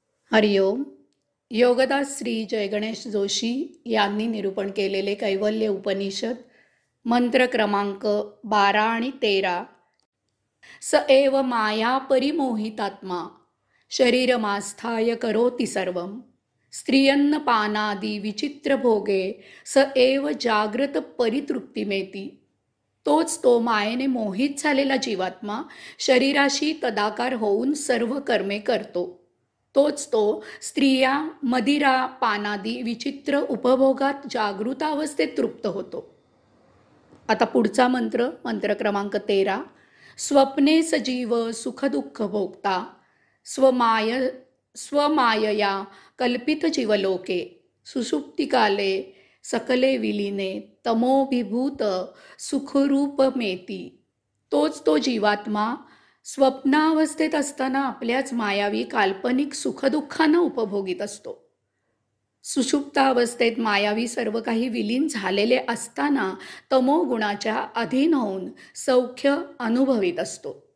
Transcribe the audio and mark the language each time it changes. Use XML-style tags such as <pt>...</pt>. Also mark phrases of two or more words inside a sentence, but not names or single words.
<mr>हरिओम. योगदास श्री जय गणेश जोशी यांनी निरूपण केलेले कैवल्य उपनिषद मंत्र क्रमांक 12 आणि 13.</mr> <sa>स एव माया परिमोहितात्मा शरीरमास्थाय करोति सर्वं स्त्रियन्नपानादि विचित्र भोगे स एव जागृत परितृप्तिमेती.</sa> <mr>तोच तो मायेने मोहित झालेला जीवात्मा शरीराशी तदाकार होऊन सर्व कर्मे करतो. तोच तो स्त्रिया मदिरा पानादी विचित्र उपभोगात जागृतावस्थेत तृप्त होतो. आता पुढचा मंत्र, मंत्र क्रमांक 13.</mr> <sa>स्वप्ने सजीव सुखदुःख भोगता स्वमायया कल्पित जीवलोके सुषुप्तिकाले सकले विलीने तमोभिभूत सुखरूपमेती.</sa> <mr>तोच तो जीवात्मा स्वप्नावस्थेत असताना आपल्याच मायावी काल्पनिक सुखदुःखांना उपभोगीत असतो. सुषुप्तावस्थेत मायावी सर्व काही विलीन झालेले असताना तमोगुणाच्या अधीन होऊन सौख्य अनुभवित असतो.</mr>